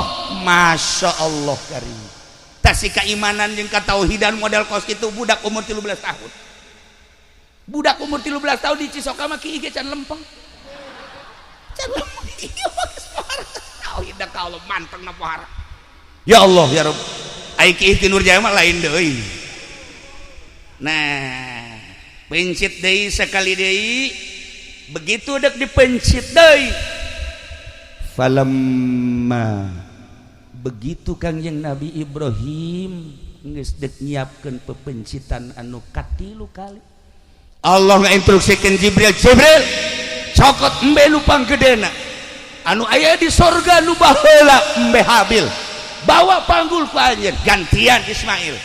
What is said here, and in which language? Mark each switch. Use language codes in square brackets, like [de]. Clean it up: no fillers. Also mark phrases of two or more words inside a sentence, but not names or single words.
[ar] ما شاء الله كريم. [su] Tasi keimanan jeung katauhidan model kos kitu budak umur 13 tahun. Budak umur 13 tahun di Cisoka mah kieu ge can lempeng. Can lempeng ieu mah geus pohara. Tauhid ka Allah mantengna pohara. [ar] يا الله يا رب. [su] Ai kieu ti Nurjaya mah lain deui. Nah, pencit deui sekali deui. Begitu dek dipencit deui. Falamma begitu Kangjeng Nabi Ibrahim geus dek nyiapkeun pepencitan anu katilu kali Allah ngainstruksikeun Jibril cokot embe nu panggedena anu aya di sorga nu baheula embe Habil bawa panggul ku anjeun gantian Ismail.